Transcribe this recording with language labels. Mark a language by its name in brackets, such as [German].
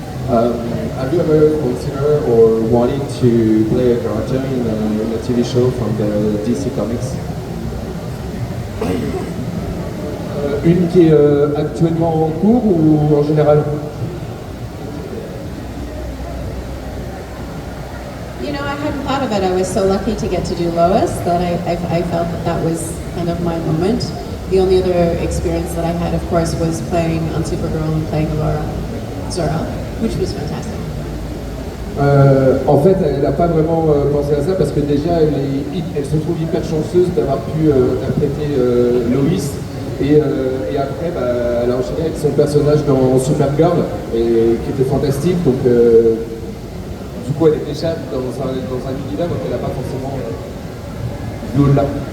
[English] Have you ever considered or wanted to play a character in a TV show from the DC Comics? [French] Une qui est actuellement en cours ou en général? [English] You know, I hadn't thought of it. I was so lucky to get to do Lois that I felt that was kind of my moment. The only other experience that I had, of course, was playing on Supergirl and playing Zora, which was fantastic. [French] En fait, elle n'a pas vraiment pensé à ça parce que déjà, elle se trouve hyper chanceuse d'avoir pu interpréter Lois. Et après, elle a enchaîné avec son personnage dans Supergirl, qui était fantastique. Donc, du coup, elle est déjà dans un univers donc elle n'a pas forcément l'au-delà.